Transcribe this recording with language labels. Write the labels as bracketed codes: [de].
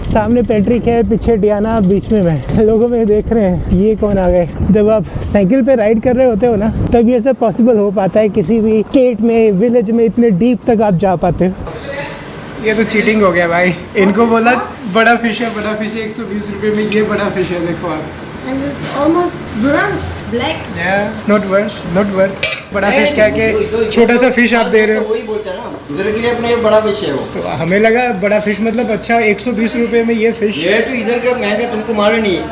[hi] सामने पैट्रिक है, पीछे डियाना, बीच में मैं। लोगों में देख रहे हैं ये कौन आ गए। जब आप साइकिल पे राइड कर रहे होते हो ना, तब ये सब पॉसिबल हो पाता है। किसी भी स्टेट में, विलेज में इतने डीप तक आप जा पाते हो। ये तो चीटिंग हो गया भाई। इनको बोला बड़ा फिश है, बड़ा फिश है 120 रुपये में। ये बड़ा फिश है, देखो आप। [en] And it's almost burnt black. Yeah, it's not worth. [hi] बड़ा फिश क्या के छोटा सा फिश आप दे रहे हो। वही बोलता है ना, इधर के लिए अपना ये बड़ा फिश है वो। तो हमें लगा बड़ा फिश मतलब अच्छा 120 रुपये में ये फिश। ये तो इधर का महंगा, तुमको मालूम नहीं।